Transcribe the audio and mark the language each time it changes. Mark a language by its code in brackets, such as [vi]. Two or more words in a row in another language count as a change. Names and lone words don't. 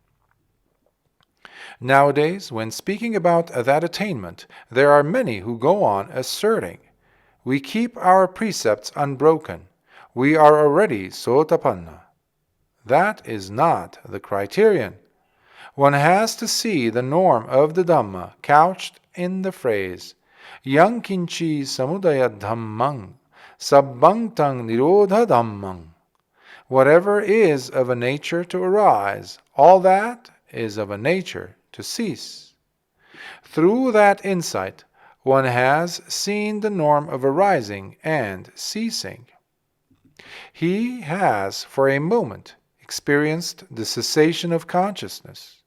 [en] Nowadays, when speaking about that attainment, there are many who go on asserting, "We keep our precepts unbroken. We are already Sotapanna." That is not the criterion. One has to see the norm of the Dhamma couched in the phrase, [pi] "Yang kinchi samudaya dhammang, sabbang nirodha dhammang." [en] Whatever is of a nature to arise, all that is of a nature to cease. Through that insight, one has seen the norm of arising and ceasing. He has, for a moment, experienced the cessation of consciousness.